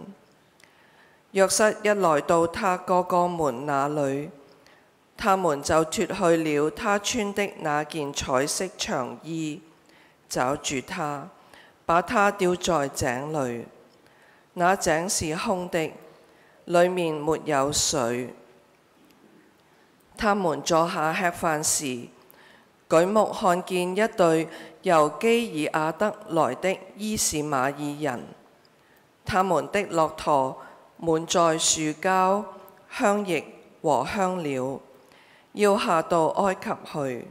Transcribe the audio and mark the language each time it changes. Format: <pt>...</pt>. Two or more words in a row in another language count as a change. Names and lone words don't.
<zh>約瑟一來到他哥哥們那裏， 他們就脱去了他穿的那件彩色長衣，抓住他，把他丟在井裏。那井是空的，裡面沒有水。他們坐下吃飯時，舉目看見一隊由基爾亞德來的伊士馬爾人，他們的駱駝滿載樹膠、香液和香料，要下到埃及去。</zh>